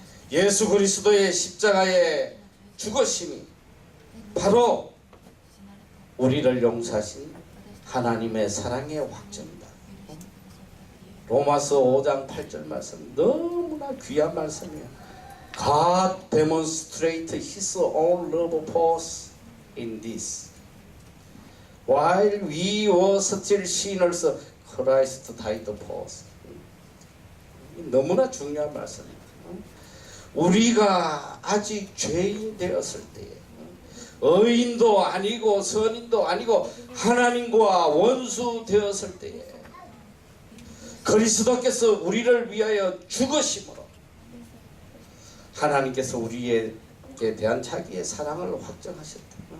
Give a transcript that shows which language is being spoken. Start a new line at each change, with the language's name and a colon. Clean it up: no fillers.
Korean: 예수 그리스도의 십자가의 죽으심이 바로 우리를 용서하신 하나님의 사랑의 확정이다. 로마서 5장 8절 말씀 너무나 귀한 말씀이에요.
English: God demonstrated His own love for us in this. While we were still sinners, Christ died for us.
Korean: 너무나 중요한 말씀입니다. 우리가 아직 죄인 되었을 때에 의인도 아니고 선인도 아니고 하나님과 원수 되었을 때에 그리스도께서 우리를 위하여 죽으심으로 하나님께서 우리에게 대한 자기의 사랑을 확정하셨다.